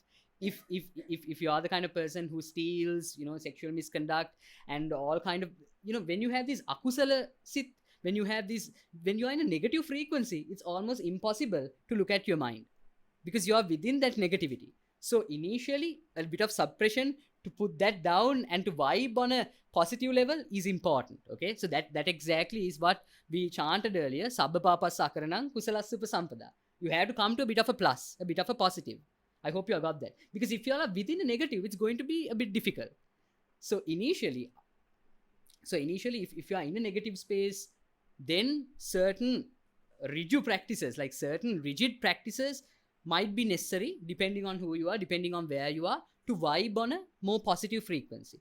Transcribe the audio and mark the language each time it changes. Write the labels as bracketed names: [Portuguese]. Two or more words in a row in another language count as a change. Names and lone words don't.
[English] If you are the kind of person who steals, sexual misconduct and all kind of, when you have this [Pali] akusala sit, [English] when you are in a negative frequency, it's almost impossible to look at your mind because you are within that negativity. So initially, a bit of suppression to put that down and to vibe on a positive level is important. Okay, so that exactly is what we chanted earlier. [Pali] Sabba papa sakaranam kusalasya upasampada. [English] You have to come to a bit of a plus, a bit of a positive. I hope you got that. Because if you are within a negative, it's going to be a bit difficult. So initially, if you are in a negative space, then certain rigid practices might be necessary depending on who you are, depending on where you are, to vibe on a more positive frequency.